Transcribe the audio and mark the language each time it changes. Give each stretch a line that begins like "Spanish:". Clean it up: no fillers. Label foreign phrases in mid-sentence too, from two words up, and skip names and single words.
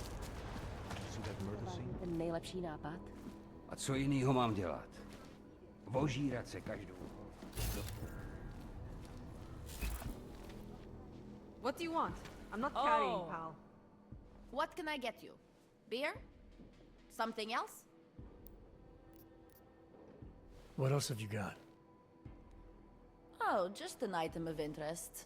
Czech: Ten nejlepší nápad? A co jinýho mám dělat? Vožírat se každou.
English: What do you want? I'm not carrying, pal. What can I get you? Beer? Something else? What else have you got? Oh, just an item of interest.